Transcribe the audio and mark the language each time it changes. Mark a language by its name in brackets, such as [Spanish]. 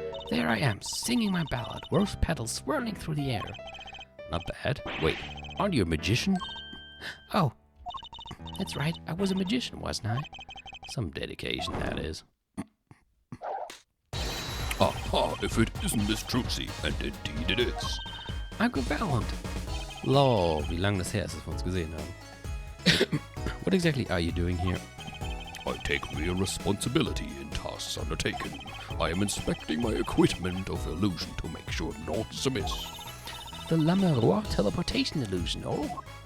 [English] There I am, singing my ballad, rose petals swirling through the air. Not bad. Wait, aren't you a magician? Oh, that's right. I was a magician, wasn't I? Some dedication, that is. Aha, if it isn't Miss Trucy, and indeed it is. Uncle Valant. [German] Lol, wie lange das her ist, dass wir uns gesehen haben. [English] What exactly are you doing here? I take real responsibility in tasks undertaken. I am inspecting my equipment of illusion to make sure naught is amiss. The La Miroir teleportation illusion, oh.